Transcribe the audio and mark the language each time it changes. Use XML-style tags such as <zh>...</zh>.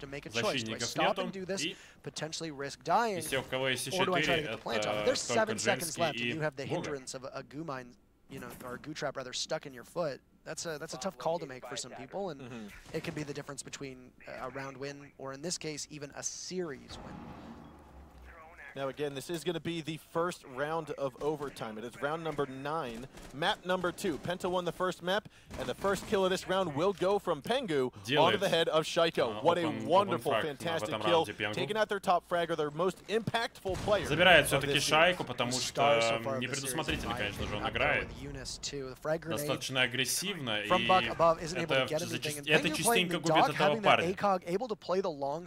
<ru>Защитников нету, и из тех, у кого есть C4, это только Джемский и Буга.</ru> <en>You know, or goo trap rather stuck in your foot. That's a tough call to make for some people, and it could be the difference between a round win or, in this case, even a series win. Now again, this is going to be the first round of overtime. It is round number 9, map number 2. PENTA won the first map, and the first kill of this round will go from Pengu onto the head of Shaiko. What a wonderful, fantastic kill. Taking out their top fragger, their most impactful player.</en> <ru>Забирает все-таки Шайку, потому что непредусмотрительно, конечно же, он играет. Достаточно агрессивно, и это частенько губит этого парня.</ru>